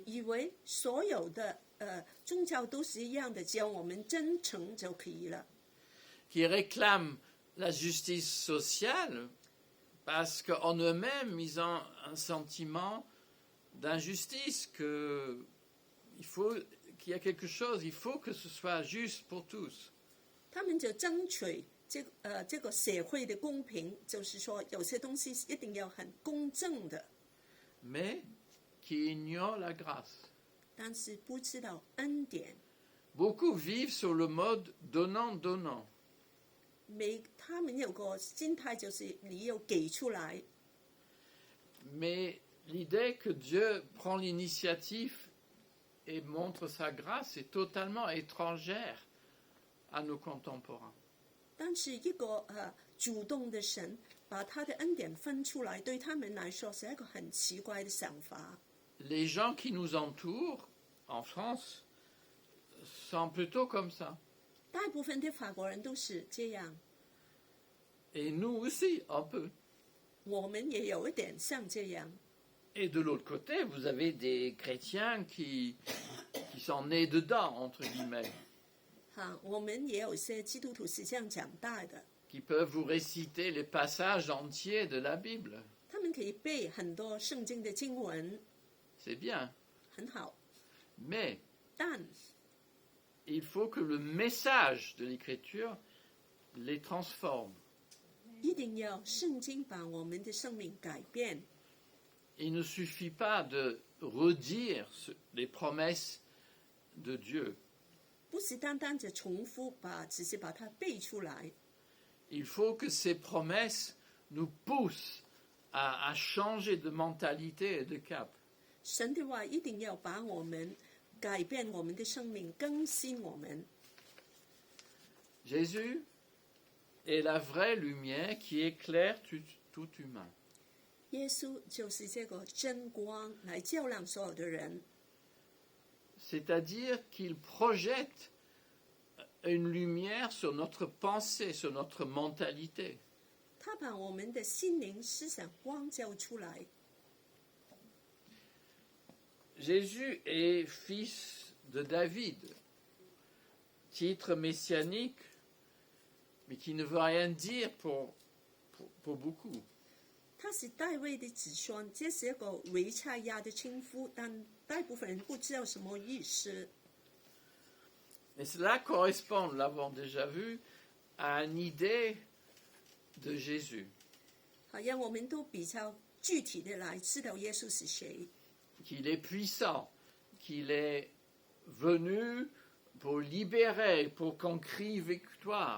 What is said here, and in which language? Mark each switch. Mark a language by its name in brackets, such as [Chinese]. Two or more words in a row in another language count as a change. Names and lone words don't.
[Chinese] 以为所有的宗教都是一样的，只要我们真诚就可以了。 [French] qui réclament la justice sociale parce qu'en eux-mêmes, ils ont un sentiment d'injustice, qu'il y a quelque chose, il faut que ce soit juste pour tous. [Chinese] 他们就争取这个社会的公平，就是说有些东西一定要很公正的， [French] Mais qui ignorent la grâce. [Chinese] 但是不知道恩典。 [French] Beaucoup vivent sur le mode donnant-donnant. [Chinese] 他们有个心态就是你要给出来， [French] Mais l'idée que Dieu prend l'initiative et montre sa grâce est totalement étrangère à nos contemporains. [Chinese] 但是一个主动的神把他的恩典分出来，对他们来说是一个很奇怪的想法。 [French] Les gens qui nous entourent en France sont plutôt comme ça. [Chinese] 大部分的法国人都是这样， [French] Et nous aussi, un peu. [Chinese] 我们也有一点像这样。 [French] Et de l'autre côté, vous avez des chrétiens qui sont nés dedans, entre guillemets, [Chinese] 我们也有一些基督徒是这样长大的， [French] qui peuvent vous réciter les passages entiers de la Bible. [Chinese] 他们可以背很多圣经的经文， [French] C'est bien. [Chinese] 很好。 [French] Mais [Chinese] 但 [French] il faut que le message de l'Écriture les transforme. [Chinese] 一定要圣经把我们的生命改变。 [French] Il ne suffit pas de redire les promesses de Dieu. [Chinese] 不是单单的重复只是把它背出来。 [French] Il faut que ces promesses nous poussent à changer de mentalité et de cap. [Chinese] 神的话一定要把我们改变我们的生命，更新我们。 [French] Jésus est la vraie lumière qui éclaire tout humain. [Chinese] 耶稣就是这个真光，来照亮所有的人。 [French] C'est-à-dire qu'il projette une lumière sur notre pensée, sur notre mentalité. [Chinese] 他把我们的心灵思想光照出来。 [French] Jésus est fils de David, titre messianique, mais qui ne veut rien dire pour beaucoup. [Chinese] 他是大卫的子孙，这是一个维赛亚的称呼，但大部分人不知道什么意思。 [French] Et cela correspond, nous l'avons déjà vu, à une idée de Jésus, [Chinese] 好像我们都比较具体的来知道耶稣是谁， [French] qu'il est puissant, qu'il est venu pour libérer, pour qu'on crie victoire.